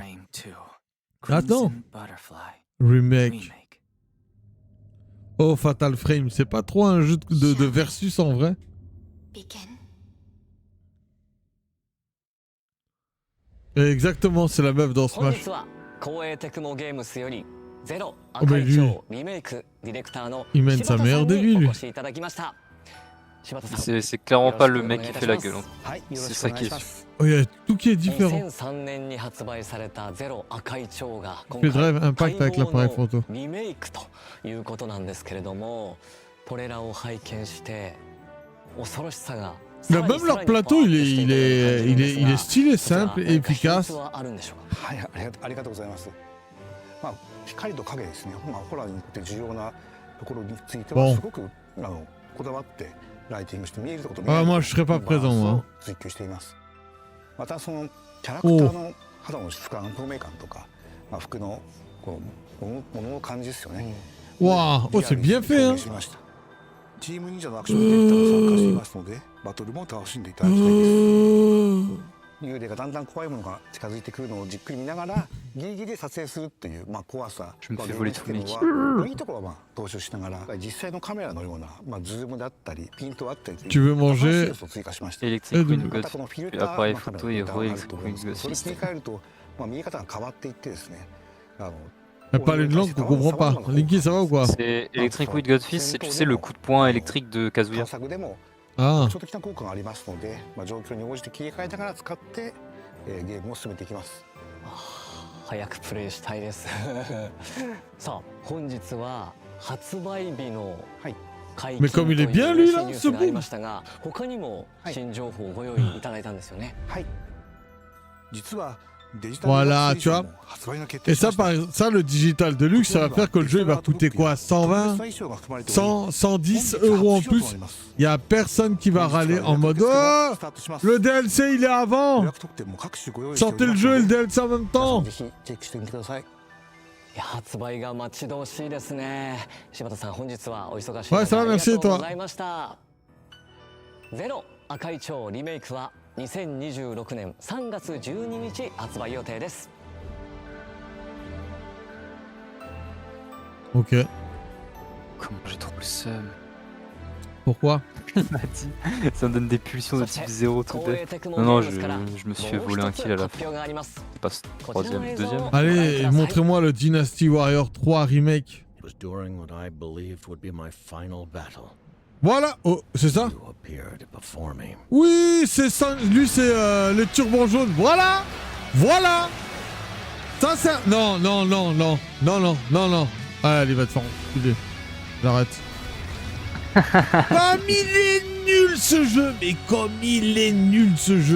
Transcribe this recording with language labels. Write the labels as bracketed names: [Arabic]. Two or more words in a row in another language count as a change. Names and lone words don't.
[French] Attends. Remake. Oh, Fatal Frame, c'est pas trop un jeu de versus en vrai? Exactement, c'est la meuf dans [Japanese] 本 [French] Smash. [Japanese] 日は光栄テクモゲームスよりゼロ [French] Oh, mais [Japanese] 赤い [French] lui, [Japanese] 蝶リメイクディレクターの [French] il mène [Japanese] 柴 [French] sa [Japanese] 田さ [French] meilleure [Japanese] ん [French] de [Japanese] に [French] vie, [Japanese] お [French] lui. [Japanese] 越しいただきました。柴田さん [French] C'est clairement pas le mec qui fait la gueule. Hein. [Japanese] はい、よろ [French] C'est [Japanese] しくお [French] ça [Japanese] 願い [French] qui [Japanese] し [French] est [Japanese] ま [French] sûr. [Japanese] す。 [French] Oh, il y a tout qui est différent. [Japanese] 2003 年に発売されたゼロ赤い蝶が今 [French] Le [Japanese] 回 [English] drive impact [French] avec l'appareil photo. [Japanese] リメイクということなんですけれども、これらを拝見して恐ろしさが [French] Mais même leur plateau, il est stylé, simple et efficace. [Japanese] はい、ありがとうございます。まあ光と影ですね。まあホラーにとって重要なところについてはすごくこだわってライティングして見えるところと見えないところ [French] moi, je serais pas présent, moi. [Japanese] 追求しています。またそのキャラクターの肌の質感、透明感とか、まあ服のこう物の感じですよね。 [French] Waouh, oh, c'est bien fait, hein. [Japanese] チーム忍者のアクションイベントに参加していますので、バトルも楽しんでいただきたいです。幽霊がだんだん怖いものが近づいてくるのをじっくり見ながらギリギリで撮影するっていう、まあ、怖さいいところはまあ踏襲しながら実際のカメラのような、まあ、ズームだったりピントあったり [French] Tu veux manger Electric Wind God, appareil photo et Electric Wind God [Japanese] それに切り替えると、まあ、見え方が変わっていってですね [French] Elle parle une langue qu'on comprend pas. Linky, ça va ou quoi? C'est Electric Wind God Fist, c'est tu sais le coup de poing électrique de Kazuya. Ah. [Japanese] 特徴的な効果がありますので、まあ、状況に応じて切り替えながら使って、ゲームを進めていきます。早くプレイしたいです。さあ本日は発売日の解禁という嬉しいニュースがありましたが、他にも新情報をご用意いただいたんですよね。はい。実は [French] Voilà, tu vois. Et ça, ça, le digital deluxe, ça va faire que le jeu il va coûter quoi? 120 100 110 € en plus. Il n'y a personne qui va râler en mode oh, le DLC il est avant. Sortez le jeu et le DLC en même temps. [Japanese] 発売が待ち遠しいですね。柴田さん本日はお忙しい中ありがとうございました。ゼロ赤い蝶リメイクは 2026年3月12日発売予定です。 [French] Ok. Comment j'ai trop le seum. Pourquoi? Il m'a dit, ça me donne des pulsions de type 0 tout bête. Non, non, je me suis fait voler un kill à la fin. Pas troisième, deuxième. Allez, montrez-moi le Dynasty Warrior 3 remake. [English] It was during what I believed would be my final battle. [French] Voilà, oh, c'est ça? [English] You appeared before me. [French] Oui, c'est ça, lui c'est les turbans jaunes. Voilà! Voilà! Ça c'est... Non, non, non, non, non, non, non, non. Allez, va te faire enculer. J'arrête. Comme il est nul ce jeu! Mais comme il est nul ce jeu!